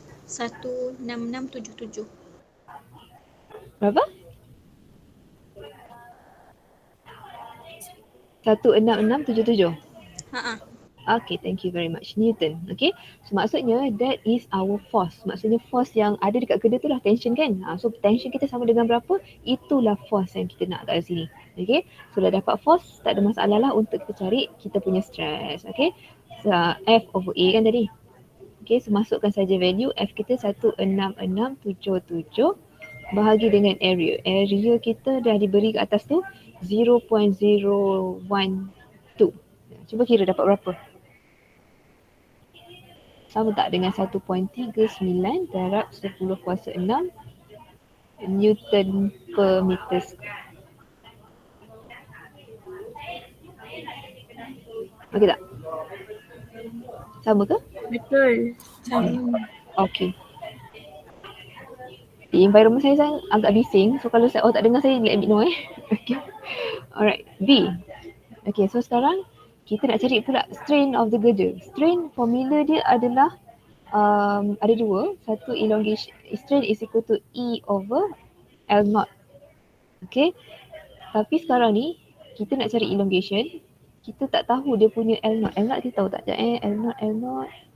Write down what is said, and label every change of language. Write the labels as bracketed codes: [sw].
[ms] 16677. Berapa? 16677. [en] Okay, thank you very much. Newton. Okay, so [ms] maksudnya [en] that is our force. [ms] Maksudnya force yang ada dekat kedai tu lah tension kan. So tension kita sama dengan berapa? Itulah force yang kita nak kat sini. Okay, so dah dapat force, tak ada masalah lah untuk kita cari kita punya stress. Okay, so, F over A kan tadi. Okay, so masukkan saja value F kita 16677 bahagi dengan area. Area kita dah diberi kat atas tu 0.012. Cuba kira dapat berapa? Sama tak dengan 1.39 darab 10 kuasa 6 Newton per meter square. Okey tak? Sama ke? Betul. Sama. Okey. Di environment saya agak bising. So kalau tak dengar saya, [en] let me know [ms] Okay. Alright. B. Okay, so sekarang kita nak cari pula [en] strain of the girder. [ms] Strain formula dia adalah ada dua. Satu elongation. [en] Strain is equal to E over L naught. [ms] Okay. Tapi sekarang ni kita nak cari elongation. Kita tak tahu dia punya L naught. L naught kita tahu tak? L naught.